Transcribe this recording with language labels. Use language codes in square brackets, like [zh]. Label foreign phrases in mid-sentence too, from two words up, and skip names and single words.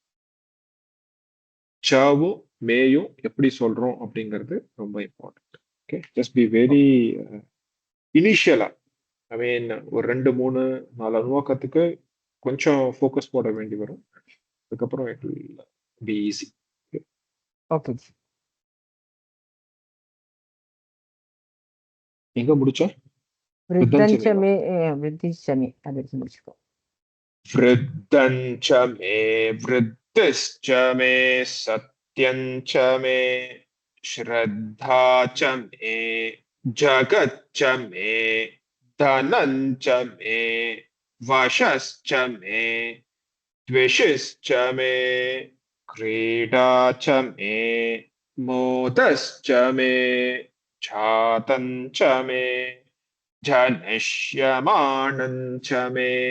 [ta] சாவும் மேயும் எப்படி சொல்றோம் அப்படிங்கிறது ரொம்ப [en] important okay just be very initially I mean [ta] ஒரு 2-3-4 அனுபவத்துக்கு கொஞ்சம் ஃபோக்கஸ் போட வேண்டி வரும் அதுக்கப்புறம் [en] it will be easy [hi] okay जी [ta] எங்க முடிச்சோம் [sa] वृद्धं च मे वृद्धिश्च मे [hi] अदर समझको [sa] वृद्धञ्च मे वृद्धिश्च मे सत्यञ्च मे श्रद्धा च मे जगच्च मे धनञ्च मे वशश्च मे द्वेषश्च मे क्रीडा च मे मोदश्च मे छातञ्च मे जनिष्यमाणञ्च मे